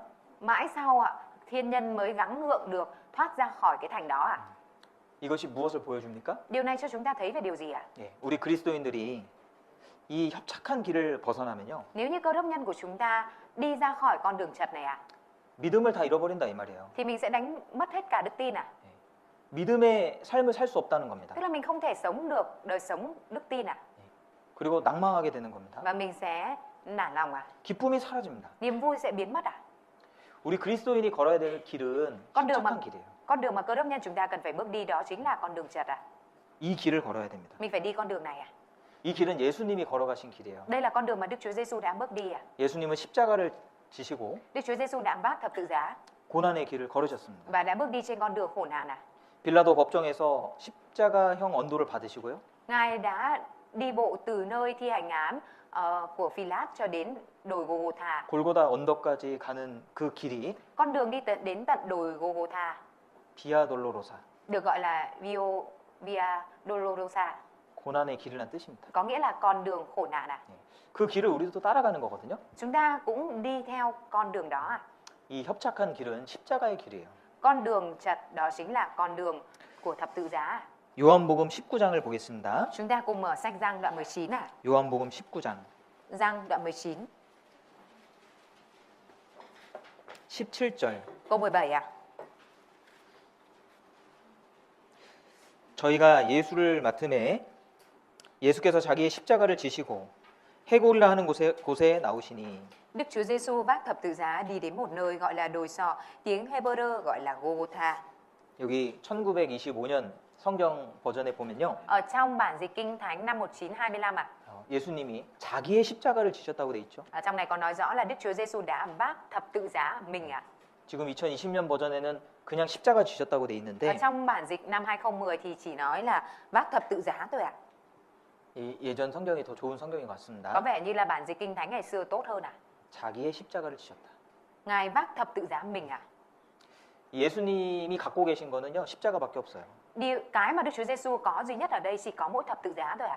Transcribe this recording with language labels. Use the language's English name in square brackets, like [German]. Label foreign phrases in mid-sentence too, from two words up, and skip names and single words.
[Vietnamese] Mãi sau ạ, thiên nhân mới gắng gượng được thoát ra khỏi cái thành đó ạ. [Korean] 이것이 무엇을 보여줍니까? [Vietnamese] Điều này cho chúng ta thấy về điều gì ạ? [Korean] 예, 우리 그리스도인들이 이 협착한 길을 벗어나면요 [Vietnamese] Nếu như cơ đốc nhân của chúng ta đi ra khỏi con đường chật này ạ, [Korean] 믿음을 다 잃어버린다 이 말이에요. [Vietnamese] thì mình sẽ đánh mất hết cả đức tin ạ. [Korean] 믿음의 삶을 살 수 없다는 겁니다. [Vietnamese] Tức là mình không thể sống được đời sống đức tin ạ. [Korean] 그리고 낭망하게 되는 겁니다. [Vietnamese] Và mình sẽ nản lòng ạ. [Korean] 기쁨이 사라집니다. [Vietnamese] Niềm vui sẽ biến mất ạ. [Korean] 우리 그리스도인이 걸어야 될 길은 협착한 길이에요. [Vietnamese] Con đường mà cơ đốc nhân chúng ta cần phải bước đi đó chính là con đường chật ạ. [Korean] 이 길을 걸어야 됩니다. [Vietnamese] Mình phải đi con đường này ạ. [Korean] 이 길은 예수님이 걸어가신 길이에요. [Vietnamese] Đây là con đường mà Đức Chúa Giêsu đã bước đi ạ. [Korean] 예수님은 십자가를 지시고 [Vietnamese] Đức Chúa Giêsu đã vác thập tự giá [Korean] 고난의 길을 걸으셨습니다. [Vietnamese] và đã bước đi trên con đường khổ nạn ạ. [Korean] 빌라도 법정에서 십자가형 언도를 받으시고요. [Vietnamese] Ngài đã đi bộ từ nơi thi hành án của Phi-lát cho đến đồi Gô-gô-tha. [Korean] 골고다 언덕까지 가는 그 길이 [Vietnamese] Con đường đi đến tận đồi Gô-gô-tha [Korean] 비아 돌로로사, [Vietnamese] được gọi là Via Dolorosa, [Korean] 고난의 길이라는 뜻입니다. [Vietnamese] có nghĩa là con đường khổ nạn ạ. [Korean] 그 길을 우리도 따라가는 거거든요. [Vietnamese] Chúng ta cũng đi theo con đường đó ạ. [Korean] 이 협착한 길은 십자가의 길이에요. [Vietnamese] Con đường chật đó chính là con đường của thập tự giá. [Korean] 요한복음 19장을 보겠습니다. [Vietnamese] Chúng ta cùng mở sách Giăng đoạn 19 ạ. [Korean] 요한복음 19장 [Vietnamese] Giăng đoạn 19, [Korean] 17절 [Vietnamese] Câu 17 ạ. [Korean] 저희가 예수를 맡음에 예수께서 자기의 십자가를 지시고 해골이라 하는 곳에 나오시니 [Vietnamese] Đức Chúa Giêsu vác thập tự giá đi đến một nơi gọi là đồi sọ, tiếng Hebrew gọi là Golgotha. [Korean] 여기 1925년 성경 버전에 보면요. [Vietnamese] Ở trong bản dịch Kinh Thánh năm 1925 ạ. [Korean] 예수님이 자기의 십자가를 지셨다고 돼 있죠. [Vietnamese] Ở trong này có nói rõ là Đức Chúa Giêsu đã vác thập tự giá mình ạ. [Korean] 지금 2020년 버전에는 그냥 십자가 지셨다고 돼 [Vietnamese] Ở [Korean] 있는데 [Vietnamese] trong bản dịch năm 2010 thì chỉ nói là vác thập tự giá thôi ạ. [Korean] 이 예전 성경이 더 좋은 성경인 것 [Vietnamese] Có [Korean] 같습니다. [Vietnamese] vẻ như là bản dịch Kinh Thánh ngày xưa tốt hơn ạ. [Korean] 자기의 십자가를 지셨다. [Vietnamese] Ngài vác thập tự giá mình ạ. [Korean] 예수님이 갖고 계신 거는요 십자가밖에 없어요. [Vietnamese] Cái mà Đức Chúa Giêsu có duy nhất ở đây chỉ có mỗi thập tự giá thôi ạ.